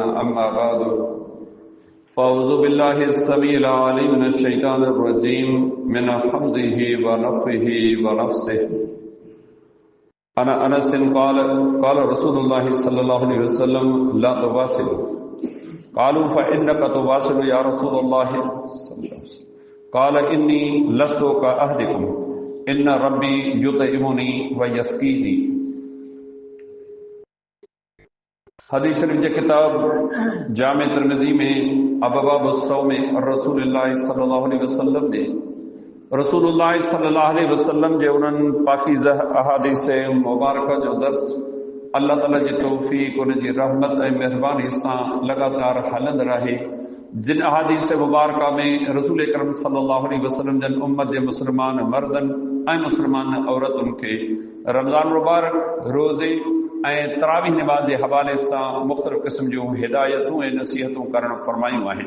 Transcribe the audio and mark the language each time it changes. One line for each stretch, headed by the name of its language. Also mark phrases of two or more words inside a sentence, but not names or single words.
Arabic: أما بعد فأعوذ بالله السميع العليم من الشيطان الرجيم من همزه ونفخه ونفسه عن أنس قال رسول الله صلى الله عليه وسلم لا تواصلوا قالوا فإنك تواصل يا رسول الله صلى الله عليه وسلم قال إني لست كأحدكم إن ربي يطعمني ويسقيني.
Sindhi: हदीस शरीफ की किताब जामे तिरमिज़ी में अबवाबुस्सौम में रसूलुल्लाह
Arabic: صلى الله عليه وسلم
Sindhi: ने रसूलुल्लाह
Arabic: صلى الله عليه وسلم
Sindhi: जे उन्हनि पाकीज़ा अहादीस मुबारक जो दर्स अल्लाह ताला जी तौफ़ीक़ उन जी रहमत ऐं महिरबानी सां लगातार हलंदड़ रहे। जिन अहादीस मुबारक में रसूल करम
Arabic: صلى الله عليه وسلم
Sindhi: जन उम्मत जे मुसलमान मर्दनि ऐं मुसलमान औरतुनि खे रमज़ान मुबारक रोज़े ऐं तरावीह निमाज़ जे हवाले सां मुख़्तलिफ़ क़िस्म जूं हिदायतूं ऐं नसीहतूं करणु फ़रमायूं आहिनि।